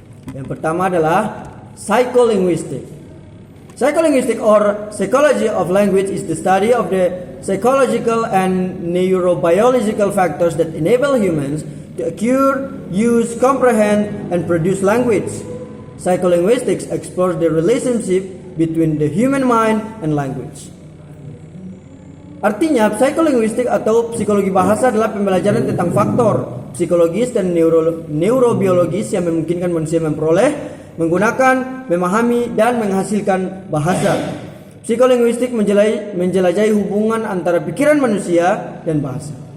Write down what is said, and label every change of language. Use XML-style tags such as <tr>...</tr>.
<id>Yang pertama adalah psycholinguistic.</id> <en>Psycholinguistic or psychology of language is the study of the psychological and neurobiological factors that enable humans to acquire, use, comprehend, and produce language. Psycholinguistics explores the relationship between the human mind and language.</en> <id>Artinya, psikolinguistik atau psikologi bahasa adalah pembelajaran tentang faktor psikologis dan neurobiologis yang memungkinkan manusia memperoleh, menggunakan, memahami, dan menghasilkan bahasa. Psikolinguistik menjelajahi hubungan antara pikiran manusia dan bahasa.</id>